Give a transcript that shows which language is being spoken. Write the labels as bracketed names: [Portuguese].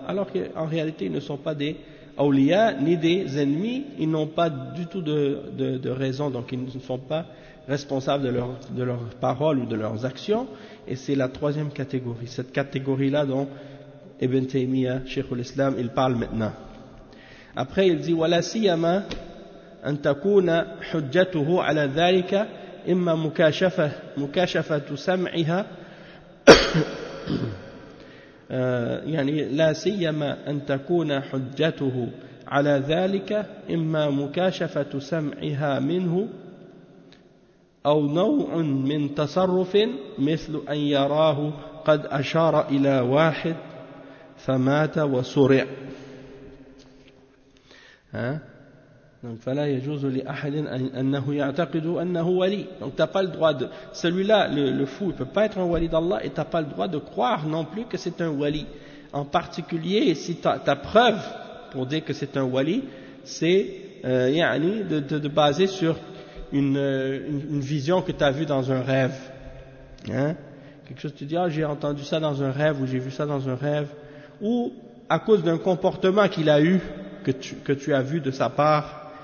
[French] Alors qu'en réalité, ils ne sont pas des awliya ni des ennemis. Ils n'ont pas du tout de raison, donc ils ne sont pas responsables de leurs paroles ou de leurs actions. Et c'est la troisième catégorie, cette catégorie-là dont Ibn Taymiyyah, Cheikhul Islam, il parle maintenant. Après, il dit [Arabic] « وَلَا سِيَمَا أَن تَكُونَ حُجَّتُهُ عَلَى ذَلِكَ إِمَّا مُكَاشَفَةُ سَمْعِهَا » يعني لا سيما أن تكون حجته على ذلك إما مكاشفة سمعها منه أو نوع من تصرف مثل أن يراه قد أشار إلى واحد فمات وسرع فلا يجوز لأحد أنه يعتقد أنه ولي. [French] Donc t'as pas le droit de, celui-là, le fou, il peut pas être un wali d'Allah, et t'as pas le droit de croire non plus que c'est un wali. En particulier, si ta preuve pour dire que c'est un wali, c'est yani de baser sur une vision que t'as vue dans un rêve, hein, quelque chose, tu dis, ah, j'ai entendu ça dans un rêve, ou j'ai vu ça dans un rêve, ou à cause d'un comportement qu'il a eu, que tu as vu de sa part.